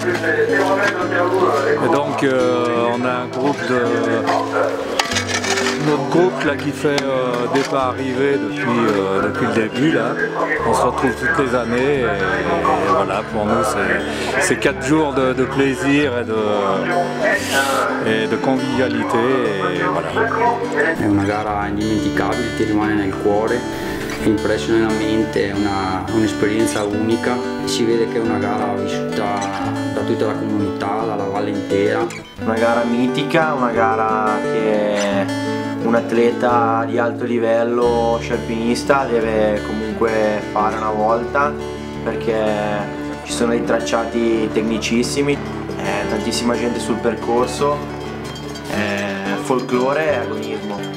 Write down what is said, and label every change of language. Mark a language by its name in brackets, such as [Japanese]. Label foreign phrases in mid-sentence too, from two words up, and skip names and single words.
[French] Et donc on a un groupe notre groupe là qui fait départ-arrivée depuis le début là. On se retrouve toutes les années et voilà, pour nous c'est 4 jours de plaisir et de convivialité et voilà. [Italian] È una gara indimenticabile, ti rimane nel cuore, impressiona la mente, è un'esperienza unica. Si vede che è una gara vissuta da tutta la comunità, dalla valle intera. Una gara mitica, una gara che un atleta di alto livello scialpinista deve comunque fare una volta, perché ci sono dei tracciati tecnicissimi, tantissima gente sul percorso, folklore e agonismo.